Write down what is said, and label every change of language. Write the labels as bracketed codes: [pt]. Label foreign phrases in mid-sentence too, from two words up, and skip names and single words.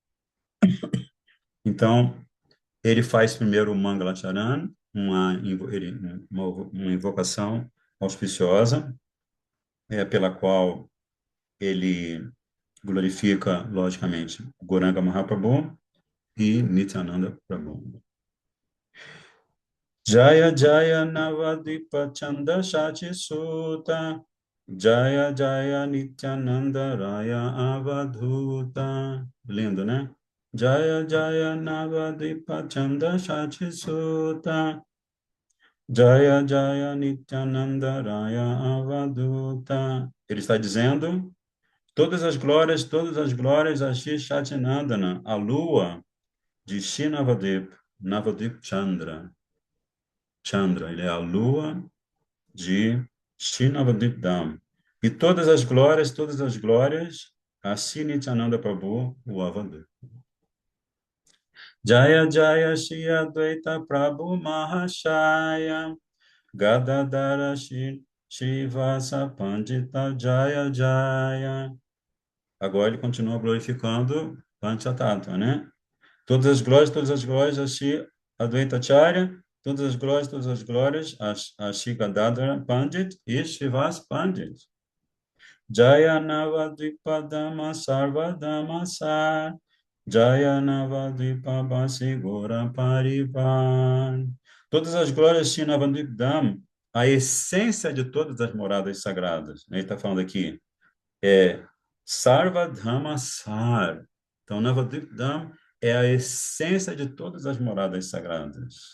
[pt] Então, ele faz primeiro o Mangalacharan, uma invocação auspiciosa, pela qual ele glorifica, logicamente, Gauranga Mahaprabhu e Nityananda Prabhu. [bn] জয় জয় নবদ্বীপ চাঁদ শচী সুত জয় জয় নিত্যানন্দ রায় অবধূত. [pt] Lindo, né? [bn] জয় জয় নবদ্বীপ চাঁদ শচী সুত জয় জয় নিত্যানন্দ রায় অবধূত. [pt] Ele está dizendo todas as glórias a Shri Shatinandana, a lua de Shri Navadip, Navadip Chandra. Chandra, ele é a lua de Shri Navadip Dham. E todas as glórias a Shri Nityananda Prabhu, o Avadhuta. [bn] জয় জয় শ্রী অদ্বৈত প্রভু মহাশয় গদাধর শ্রী শ্রীবাস পণ্ডিত জয় জয়. [pt] Agora ele continua glorificando Panchatattva, né? Todas as glórias a Shri Advaita Acharya, todas as glórias a Shri Gadadhara Pandit e Shrivas Pandit. [bn] জয় নবদ্বীপধাম সর্বধাম সার, জয় নবদ্বীপবাসী গোরা পরিবার. [pt] Todas as glórias de Shri Navadvipdam, a essência de todas as moradas sagradas. Ele está falando aqui, [bn] সর্ব ধাম সার. [pt] Então, Navadvip Dham é a essência de todas as moradas sagradas.